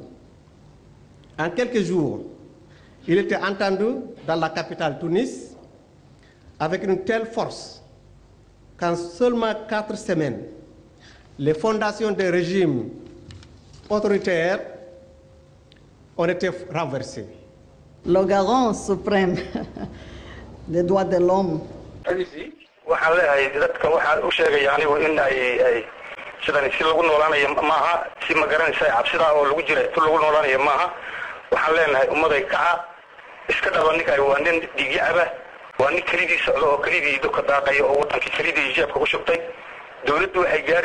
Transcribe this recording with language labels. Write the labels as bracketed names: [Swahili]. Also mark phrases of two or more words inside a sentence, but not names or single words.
[French] En quelques jours, il était entendu dans la capitale Tunis avec une telle force qu'en seulement 4 semaines, les fondations des régimes autoritaires ont été renversées. Le garant suprême des droits de l'homme. Allez-y. [Somali] waxaan leeyahay dadka waxaan u sheegaya anigu in ay sidan si lagu noolaanayo maaha si ma garanaysaa cabsida oo lagu jira tu lagu noolaanayo maaha waxaan leenahay ummaday kaca iska dhaba ninkay waa nin dhiigaba waa nin kalidii socdo oo kalidii dadka daaqay oo wadankii kalidii jeebka ku shubtay dawladdu waxay gaari